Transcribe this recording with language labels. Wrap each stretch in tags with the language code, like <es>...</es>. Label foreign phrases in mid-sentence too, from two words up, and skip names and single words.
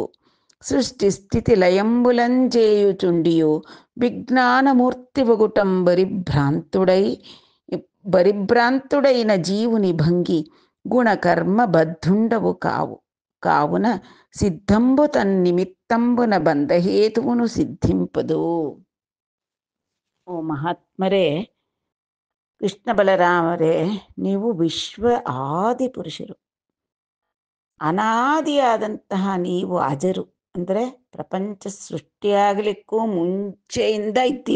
<te>సృష్టి స్థితి లయంబులంజేయుచుండియు విజ్ఞానమూర్తివగుటం బరిభ్రాంతుడైన జీవుని భంగి గుణకర్మ బద్ధుండవు కావు. కావున సిద్ధంబు తన్నిమిత్తంబున బంధహేతువును సిద్ధింపదు.</te> <kn>ಓ ಮಹಾತ್ಮರೇ, ಕೃಷ್ಣ ಬಲರಾಮರೇ, ನೀವು ವಿಶ್ವ ಆದಿ ಪುರುಷರು. ಅನಾದಿಯಾದಂತಹ ನೀವು ಅಜರು. ಅಂದರೆ ಪ್ರಪಂಚ ಸೃಷ್ಟಿಯಾಗಲಿಕ್ಕೂ ಮುಂಚೆಯಿಂದ ಇದ್ದೀರ.</kn>